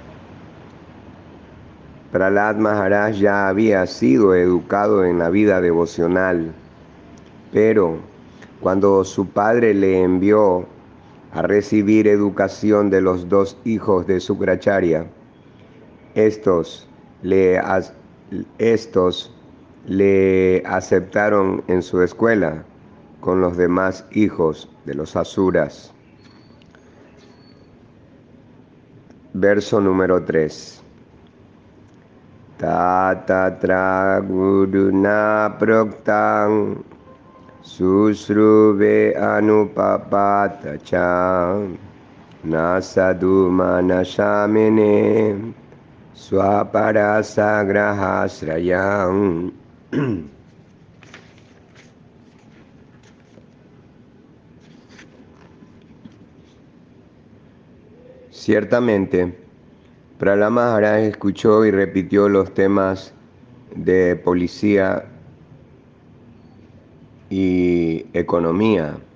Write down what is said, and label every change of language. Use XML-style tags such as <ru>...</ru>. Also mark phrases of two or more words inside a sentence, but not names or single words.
<es>Prahlad Maharaj ya había sido educado en la vida devocional, pero cuando su padre le envió a recibir educación de los dos hijos de Sukracharya, estos le aceptaron en su escuela con los demás hijos de los asuras. Verso número 3.</es> <sa>Tatatra guruna proktang susrube anupapatacham nasadu manashamene swaparasagrahasrayam.</sa> <es>Ciertamente, Prahlad Maharaj escuchó y repitió los temas de policía y economía.</es>